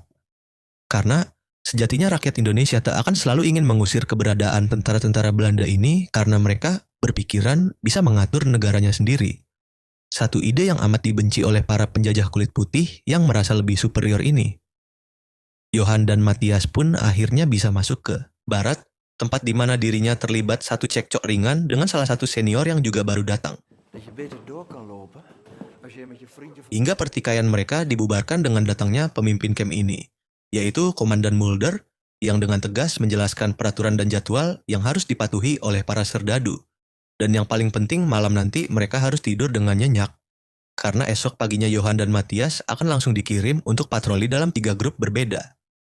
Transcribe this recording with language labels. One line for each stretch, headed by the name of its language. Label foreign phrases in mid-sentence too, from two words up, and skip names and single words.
Indonesian: Karena sejatinya rakyat Indonesia tak akan selalu ingin mengusir keberadaan tentara-tentara Belanda ini karena mereka berpikiran bisa mengatur negaranya sendiri. Satu ide yang amat dibenci oleh para penjajah kulit putih yang merasa lebih superior ini. Johan dan Matthias pun akhirnya bisa masuk ke barat, tempat di mana dirinya terlibat satu cekcok ringan dengan salah satu senior yang juga baru datang.
Dutch: Dat je beter door kan lopen als je met je vriendje...
Indonesian: Hingga pertikaian mereka dibubarkan dengan datangnya pemimpin camp ini, yaitu Komandan Mulder, yang dengan tegas menjelaskan peraturan dan jadwal yang harus dipatuhi oleh para serdadu. Dan yang paling penting malam nanti mereka harus tidur dengan nyenyak. Karena esok paginya Johan dan Matthias akan langsung dikirim untuk patroli dalam 3 grup berbeda.